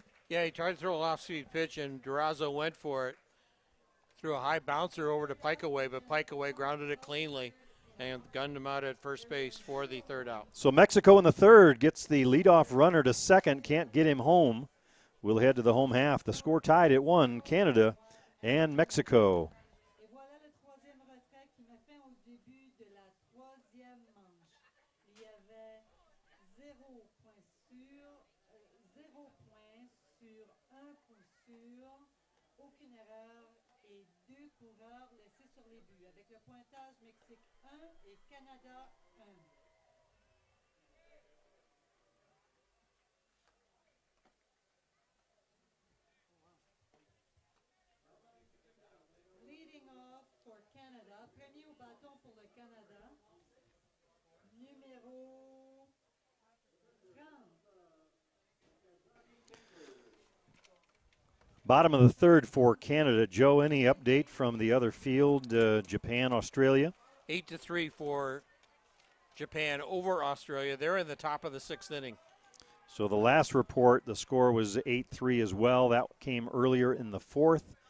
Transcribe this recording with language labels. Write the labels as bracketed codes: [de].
[en] Yeah, he tried to throw a off-speed pitch, and Durazo went for it. Threw a high bouncer over to Pike away, but Pike away grounded it cleanly and gunned him out at first base for the third out. So Mexico in the third gets the leadoff runner to second, can't get him home. We'll head to the home half. The score tied at 1, Canada and Mexico. [fr] Et voilà le troisième retrait qui met fin au début de la troisième manche. Il y avait 0 point sur, 0 point sur 1 coup sûr, aucune erreur et 2 coureurs laissés sur les buts. Avec le pointage Mexique 1 et Canada 1. [en] Leading off for Canada, [fr] premier au bâton pour le Canada, numéro 30. [en] Bottom of the third for Canada. Joe, any update from the other field, Japan, Australia? 8-3 for Japan over Australia. They're in the top of the 6th inning. So the last report, the score was 8-3 as well. That came earlier in the 4th.